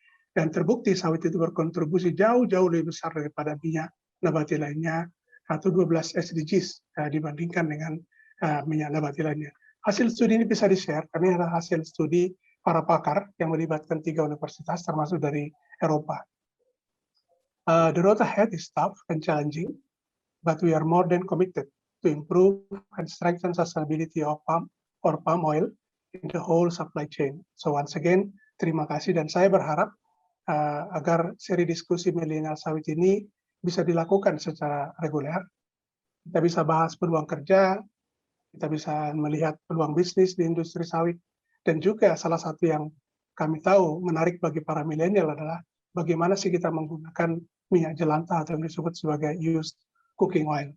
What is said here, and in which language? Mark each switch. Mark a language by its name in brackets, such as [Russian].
[Indonesian] Dan terbukti sawit itu berkontribusi jauh-jauh lebih besar daripada minyak nabati lainnya, atau 12 SDGs dibandingkan dengan minyak nabati lainnya. Hasil studi ini bisa di-share, karena adalah hasil studi para pakar yang melibatkan 3 universitas, termasuk dari Eropa. [English] The road ahead is tough and challenging, but we are more than committed to improve and strengthen sustainability of palm oil in the whole supply chain. So once again, [Indonesian] terima kasih, dan saya berharap agar seri diskusi milenial sawit ini bisa dilakukan secara reguler. Kita bisa bahas peluang kerja, kita bisa melihat peluang bisnis di industri sawit, dan juga salah satu yang kami tahu menarik bagi para milenial adalah bagaimana sih kita menggunakan minyak jelantah atau yang disebut sebagai used cooking oil.